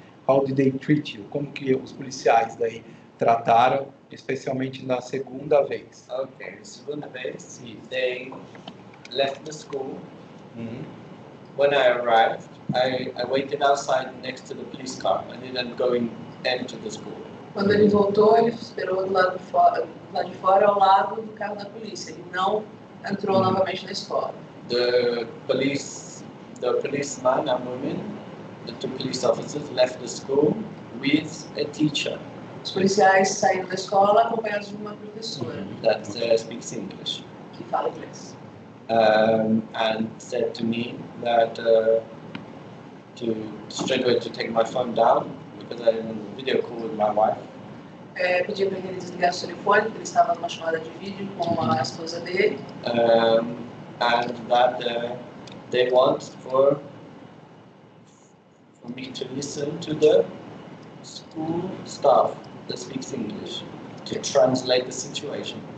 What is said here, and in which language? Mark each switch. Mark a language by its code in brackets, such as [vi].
[en] How did they treat you? [pt] Como que os policiais daí trataram, especialmente na segunda vez? [en] Okay, the segunda vez, they left the school. When I arrived, I waited outside next to the police car. I didn't go into the school. [pt] Quando ele voltou, ele esperou do lado de fora, ao lado do carro da polícia. Ele não entrou novamente na escola. [en] The policeman and women, the 2 police officers left the school with a teacher. [pt] Os policiais saíram da escola acompanhados de uma professora [en] that speaks English. [pt] que fala inglês. [en] And said to me that to straight away to take my phone down because I had a video call with my wife. [pt] Pedi para ele desligar o telefone, porque ele estava numa chamada de vídeo com a esposa dele. [en] And that they want for me to listen to the school staff that speaks English to translate the situation.